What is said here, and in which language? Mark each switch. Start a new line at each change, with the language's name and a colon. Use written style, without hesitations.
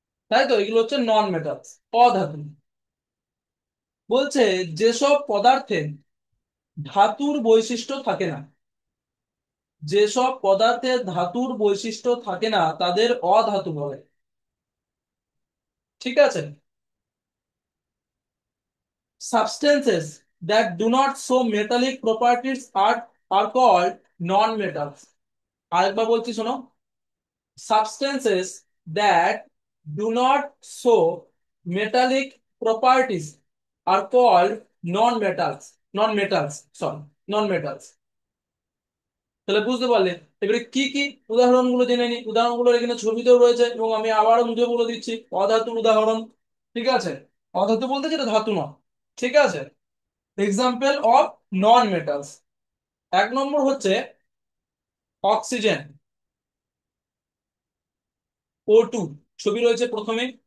Bangla: তাই তো, এগুলো হচ্ছে নন মেটালস, অধাতু। বলছে যেসব পদার্থে ধাতুর বৈশিষ্ট্য থাকে না, যেসব পদার্থে ধাতুর বৈশিষ্ট্য থাকে না তাদের অধাতু বলে। ঠিক আছে,
English: substances that do not show metallic properties are called non-metals.
Bangla: আরেকবার বলছি শোনো,
English: substances that do not show metallic properties are called non-metals, sorry, non-metals.
Bangla: তাহলে বুঝতে পারলে? এবারে কি কি উদাহরণগুলো জেনে নি। উদাহরণগুলো এখানে ছবিতেও রয়েছে এবং আমি আবারও মুখে বলে দিচ্ছি। অধাতুর উদাহরণ, ঠিক আছে, অধাতু বলতে যেটা ধাতু নয়। ঠিক আছে,
English: example of non metals,
Bangla: এক নম্বর হচ্ছে অক্সিজেন, ও টু, ছবি রয়েছে প্রথমে।